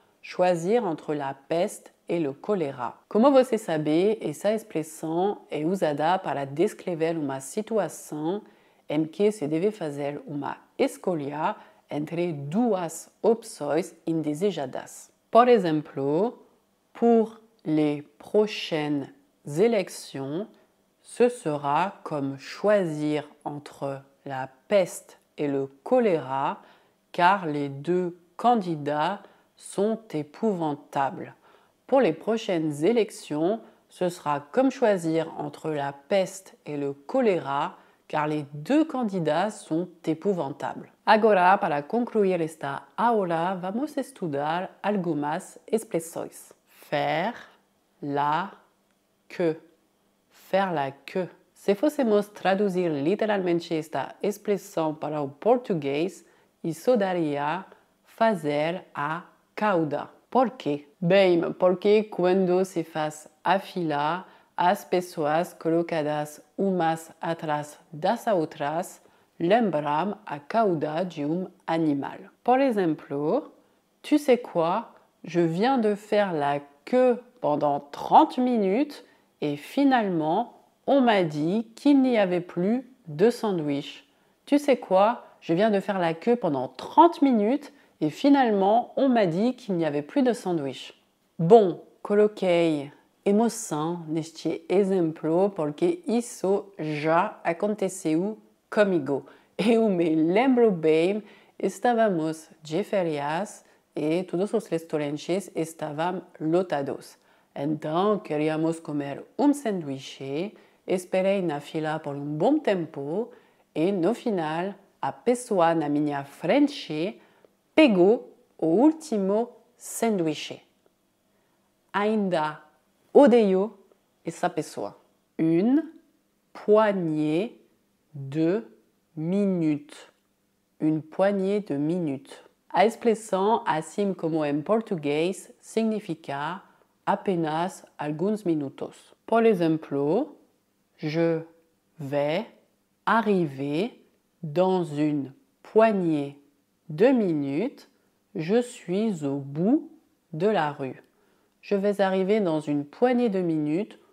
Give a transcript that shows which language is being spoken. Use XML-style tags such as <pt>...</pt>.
<fr>Choisir entre la peste</fr> <pt>e o cólera. Como você sabe, essa expressão é usada para descrever uma situação em que se deve fazer uma escolha entre duas opções indesejadas. Por exemplo,</pt> <fr>pour les prochaines élections, ce sera comme choisir entre la peste et le choléra, car les deux candidats sont épouvantables. Pour les prochaines élections, ce sera comme choisir entre la peste et le choléra, car les deux candidats sont épouvantables.</fr> <pt>Agora, para concluir esta aula, vamos estudar algumas expressões.</pt> <fr>Faire la queue. Faire la queue.</fr> <pt>Se fossemos traduzir literalmente esta expressão para o português, isso daria fazer a cauda. Por quê? Bem, porque quando se faz a fila, as pessoas colocadas umas atrás das outras lembram a cauda de animal. Por exemplo,</pt> <fr>tu sais quoi? Je viens de faire la queue pendant 30 minutes et finalement, on m'a dit qu'il n'y avait plus de sandwich. Tu sais quoi? Je viens de faire la queue pendant 30 minutes et finalement, on m'a dit qu'il n'y avait plus de sandwich.</fr> <pt>Bom, coloquei emoção neste exemplo porque isso já aconteceu comigo. Eu me lembro bem, estávamos de férias e todos os restaurantes estavam lotados. Então, queríamos comer sanduíche, esperei na fila por bom tempo e, no final, a pessoa na minha frente pegou o último sanduíche. Ainda odeio essa pessoa.</pt> <fr>Une poignée de minutes. Une poignée de minutes.</fr> <pt>A expressão, assim como em português, significa apenas alguns minutos. Por exemplo,</pt> <fr>je vais arriver dans une poignée de minutes. Je suis au bout de la rue. Je vais arriver dans une poignée de minutes.</fr>